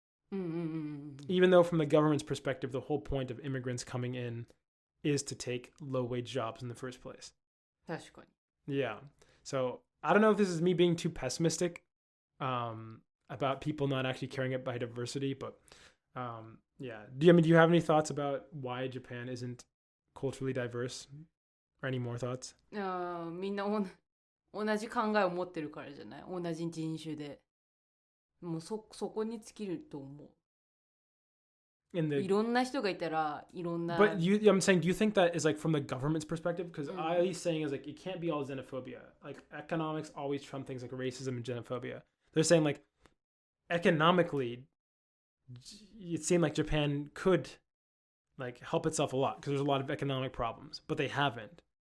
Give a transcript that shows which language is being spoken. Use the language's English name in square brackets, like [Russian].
[English] Even though from the government's perspective, the whole point of immigrants coming in is to take low-wage jobs in the first place. [Japanese] 確かに。 [English] Yeah. So I don't know if this is me being too pessimistic about people not actually caring about diversity, but yeah. Do you have any thoughts about why Japan isn't culturally diverse? Or any more thoughts? [Japanese] みんな同じ考えを持ってるからじゃない？同じ人種で。もうそこに尽きると思う。 [English] in the [Japanese] いろんな人がいたらいろんな [English] But I'm saying, do you think that is like from the government's perspective? Because I'm saying is like it can't be all xenophobia. Like economics always trump things like racism and xenophobia. They're saying like economically, it seemed like Japan could like help itself a lot because there's a lot of economic problems, but they haven't.